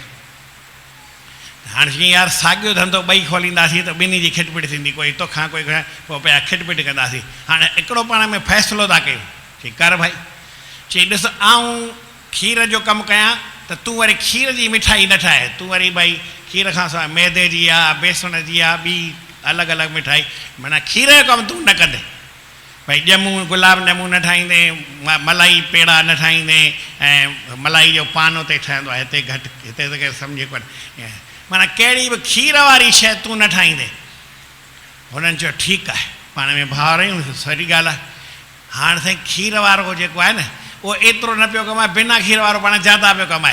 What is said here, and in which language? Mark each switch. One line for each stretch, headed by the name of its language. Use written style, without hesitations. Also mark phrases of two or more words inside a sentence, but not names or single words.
Sindhi: हाणे जीअं यार साॻियो धंधो 2 खोलींदासीं त 2 जी खिटपिट थींदी, कोई तोखां कोई पोइ पिया खिटपिट कंदासीं। हाणे हिकिड़ो पाण में फ़ैसिलो था कयूं, चई कर भाई, चई ॾिस आऊं खीर जो कमु कयां त तूं वरी खीर जी मिठाई न ठाहे, तूं वरी भाई खीर खां सवाइ मैदे जी आहे, बेसण जी आहे, ॿी अलॻि अलॻि मिठाई, माना खीर जो कमु तूं न कंदे। भाई ॼमूं गुलाब ॼमूं न ठाहींदे, मलाई पेड़ा न ठाहींदे, ऐं मलाई जो पान उते ठहंदो आहे, हिते घटि, हिते त केरु सम्झे कोन। माना कहिड़ी बि खीर वारी शइ तूं न ठाहींदे। हुननि चयो ठीकु आहे, पाण में भाउर आहियूं, सही ॻाल्हि आहे। हाणे साईं खीर वारो जेको आहे न, उहो एतिरो न पियो कमाए, बिना खीर वारो पाण ज़्यादा पियो कमाए।